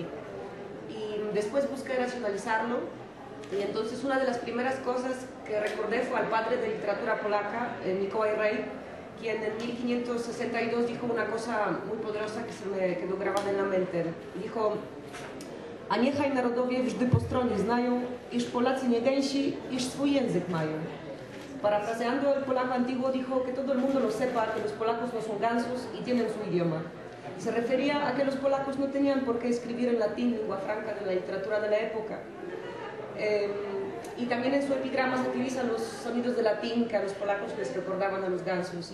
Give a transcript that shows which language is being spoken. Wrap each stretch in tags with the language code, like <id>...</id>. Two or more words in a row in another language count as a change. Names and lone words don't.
<es>Y después busqué nacionalizarlo, y entonces una de las primeras cosas que recordé fue al padre de literatura polaca, Mikołaj Rej, quien en 1562 dijo una cosa muy poderosa que se me quedó grabada en la mente.</es> <pl>Dijo: a niechaj narodowie wżdy po stronie znają, iż Polacy nie gęsi, iż swój język mają.</pl> <es>Parafraseando el polaco antiguo, dijo que todo el mundo lo sepa, que los polacos no son gansos y tienen su idioma. Se refería a que los polacos no tenían por qué escribir en latín, lengua franca de la literatura de la época. Y también en su epigrama se utilizan los sonidos de latín que a los polacos les recordaban a los gansos.</es>